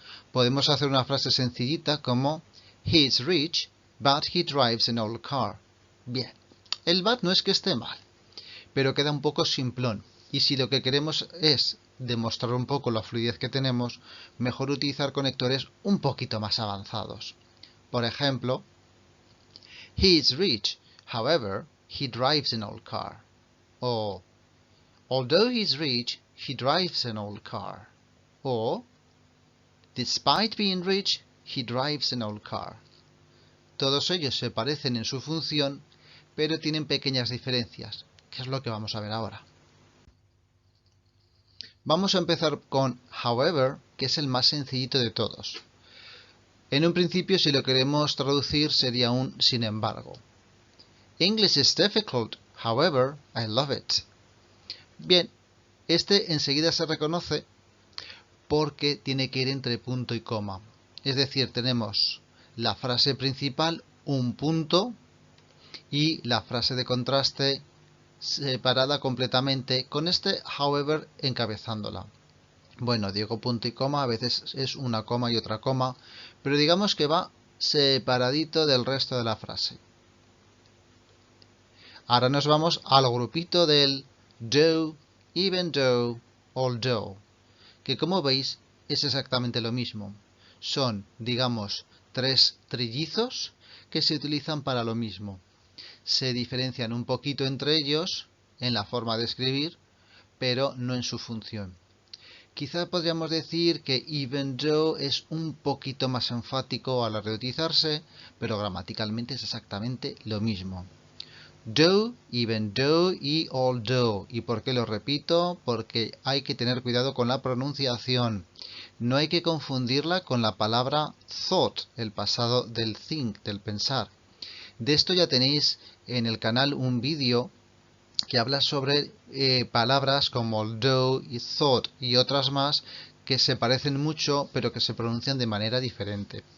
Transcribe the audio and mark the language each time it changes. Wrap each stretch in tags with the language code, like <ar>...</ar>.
<es>Podemos hacer una frase sencillita como</es> <en>He's rich, but he drives an old car.</en> <es>Bien, el but no es que esté mal, pero queda un poco simplón. Y si lo que queremos es demostrar un poco la fluidez que tenemos, mejor utilizar conectores un poquito más avanzados. Por ejemplo,</es> <en>He is rich, however, he drives an old car. O although he is rich, he drives an old car. O despite being rich, he drives an old car.</en> <es>Todos ellos se parecen en su función, pero tienen pequeñas diferencias, que es lo que vamos a ver ahora. Vamos a empezar con however, que es el más sencillito de todos. En un principio, si lo queremos traducir, sería un sin embargo.</es> <en>English is difficult, however, I love it.</en> <es>Bien, este enseguida se reconoce porque tiene que ir entre punto y coma. Es decir, tenemos la frase principal, un punto, y la frase de contraste separada completamente con este however encabezándola. Bueno, digo punto y coma, a veces es una coma y otra coma, pero digamos que va separadito del resto de la frase. Ahora nos vamos al grupito del though, even though, although, que como veis es exactamente lo mismo. Son, digamos, tres trillizos que se utilizan para lo mismo. Se diferencian un poquito entre ellos en la forma de escribir, pero no en su función. Quizá podríamos decir que even though es un poquito más enfático a la hora de utilizarse, pero gramaticalmente es exactamente lo mismo. Though, even though y although. ¿Y por qué lo repito? Porque hay que tener cuidado con la pronunciación. No hay que confundirla con la palabra thought, el pasado del think, del pensar. De esto ya tenéis en el canal un vídeo que habla sobre palabras como although y thought y otras más que se parecen mucho pero que se pronuncian de manera diferente.</es>